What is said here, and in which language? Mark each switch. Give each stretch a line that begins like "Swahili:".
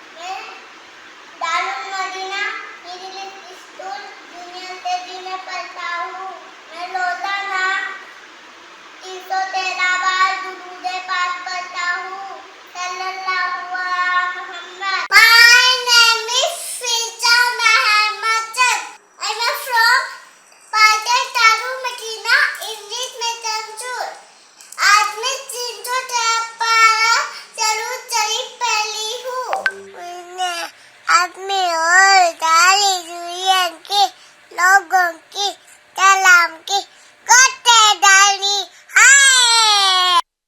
Hindi: मैं Darul Medina middle school junior KG में पढ़ता हूँ। मैं रोजाना 313 बार दुरूद पाक पढ़ता हूँ। सल्लल्लाहु अलैहि Muhammad.
English: My name is Fiza Muhammad. I am from Padal Darul Madina English Medium School.
Hindi: आज मैं 313 बार दरूद शरीफ पढ़ी हूँ। मैंने अपने और सारी दुनिया के लोगों की सलाम की कोटे डाली है।